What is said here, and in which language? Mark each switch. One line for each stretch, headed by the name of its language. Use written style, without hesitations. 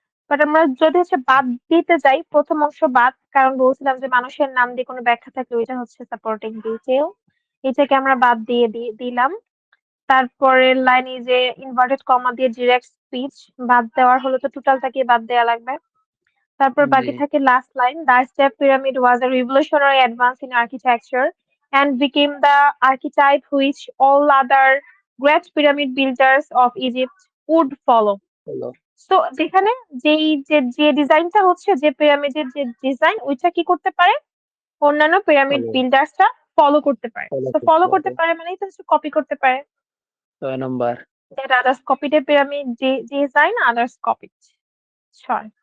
Bangla: But আমরা যদি হচ্ছে বাদ দিতে যাই, প্রথম অংশ বাদ, কারণ বলছিলাম যে মানুষের নাম দিয়ে কোনো ব্যাখ্যা থাকলে ওইটা হচ্ছে সাপোর্টিং ডিটেল, এটাকে আমরা বাদ দিলাম। তারপরের লাইনে যে ইনভার্টেড কমা দিয়ে ডিরেক্ট স্পিচ, বাদ দেওয়ার হলে তো টোটালটাকে বাদ দেওয়া লাগবে। তারপর জি বাকি থাকে
English: Last line, the step pyramid was a revolutionary advance in architecture and became the archetype which all other great pyramid builders of Egypt would follow.
Bangla: হলো তো যেখানে যে ডিজাইনটা হচ্ছে, যে পিরামিডের যে ডিজাইন ওইটা কি করতে পারে, অন্যান্য পিরামিড হলো বিল্ডার্সরা ফলো করতে পারে, ফলো তো করতে ফলো করতে হবে। পারে মানে তো হচ্ছে কপি করতে পারে, 6 নম্বর।
English: that others copied a pyramid design, others copied,
Bangla: ছয়।